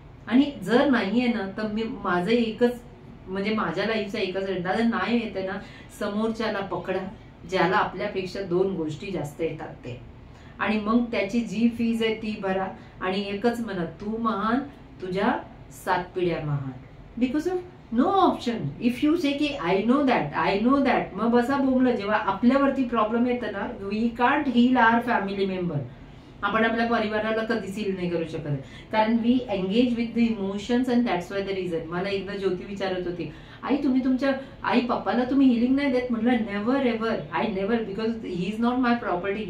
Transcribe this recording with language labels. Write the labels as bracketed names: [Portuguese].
[Marathi] आणि जर नाहीये ना तर मी माझं एकच म्हणजे माझ्या लाईफचा एकच दादा नाही येते ना, समोरच्याला पकडा ज्याला आपल्यापेक्षा 2 गोष्टी जास्त येतात ते, आणि मग त्याची जी फीज आहे ती भरा. आणि एकच म्हणा, तू महान, तुझ्या 7 पिढ्या महान. [English] Because of no option. If you say की I know that, [Marathi] मग बसा बोंबलं. जेव्हा आपल्यावरती प्रॉब्लेम येतं ना, [English] We can't heal our family member. [Marathi] आपण आपल्या परिवाराला कधीच हील नाही करू शकत, कारण [English] We engage with the emotions and that's why the reason. [Marathi] मला एकदा ज्योती विचारत होती, आई तुम्ही तुमच्या आई पप्पाला तुम्ही हिलिंग नाही देत? [English] म्हटलं never ever, I never, because he is not my property.